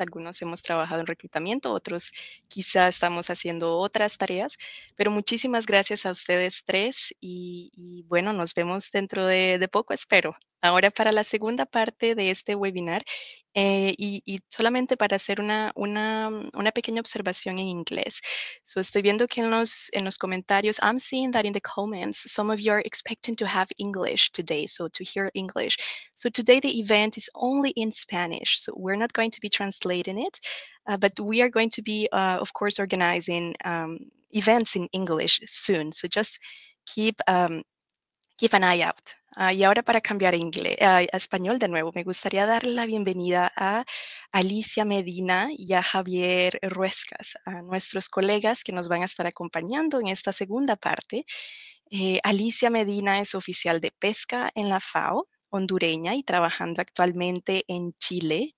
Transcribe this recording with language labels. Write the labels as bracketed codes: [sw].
[es] Algunos hemos trabajado en reclutamiento, otros quizá estamos haciendo otras tareas, pero muchísimas gracias a ustedes tres y bueno, nos vemos dentro de poco, espero. Ahora para la segunda parte de este webinar y solamente para hacer una pequeña observación en inglés. [en] So [es] estoy viendo que en los comentarios, [en] I'm seeing that in the comments, some of you are expecting to have English today, so to hear English. So today the event is only in Spanish, so we're not going to be translating it, but we are going to be, of course, organizing events in English soon. So just keep an eye out. [es] Y ahora para cambiar a, a español de nuevo, me gustaría darle la bienvenida a Alicia Medina y a Javier Ruescas, a nuestros colegas que nos van a estar acompañando en esta segunda parte. Alicia Medina es oficial de pesca en la FAO, hondureña y trabajando actualmente en Chile.